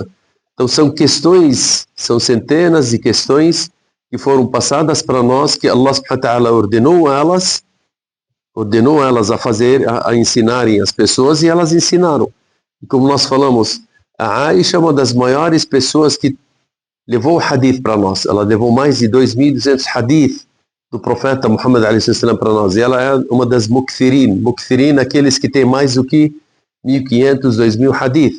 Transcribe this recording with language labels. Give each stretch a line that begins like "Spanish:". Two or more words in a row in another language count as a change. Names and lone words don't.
Portuguese: Então são questões, são centenas de questões que foram passadas para nós, que Allah
Arabic: سبحانه وتعالى
Portuguese: ordenou elas ordenou elas a ensinarem as pessoas e elas ensinaram. E como nós falamos, a Aisha é uma das maiores pessoas que levou o hadith para nós. Ela levou mais de 2.200 hadith do profeta Muhammad a.s. para nós. E ela é uma das mukthirin. Mukthirin, aqueles que têm mais do que 1.500, 2.000 hadith.